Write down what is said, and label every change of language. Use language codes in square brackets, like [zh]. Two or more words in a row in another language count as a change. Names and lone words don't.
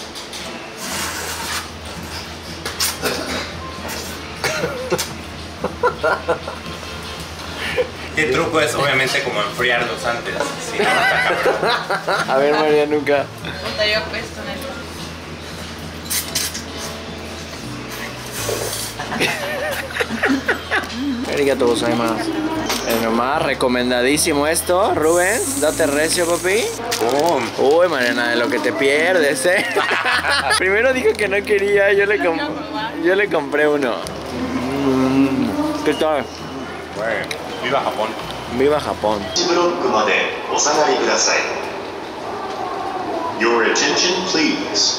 [es] El truco es obviamente como enfriarlos antes. Si no, A ver, María, nunca. Puta, yo apuesto en eso. [ja] ありがとうございます. [es] Nomás, recomendadísimo esto, Rubén. Date recio, papi. Uy, Mariana, de lo que te pierdes, Primero dijo que no quería, yo le compré uno. ¿Qué tal? Bueno, viva Japón. Viva Japón. [en] Your attention, please.